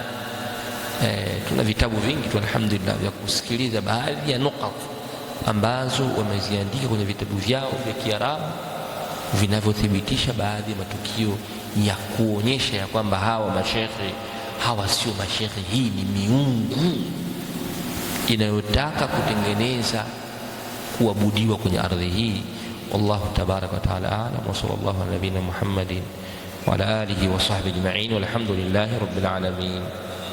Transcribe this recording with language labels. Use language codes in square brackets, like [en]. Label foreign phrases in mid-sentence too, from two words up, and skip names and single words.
[sw] Tuna vitabu vingi tu alhamdulillah vya kusikiliza baadhi ya nukat ambazo wameziandika kwenye vitabu vyao vya Kiarabu vinavyothibitisha baadhi ya matukio ya kuonyesha ya kwamba hawa mashekhe hawa sio mashekhe, hii ni miungu inayotaka kutengeneza kuabudiwa kwenye ardhi hii. [ar] والله تبارك وتعالى أعلم، وصلى الله على نبينا محمد وعلى آله وصحبه أجمعين، والحمد لله رب العالمين.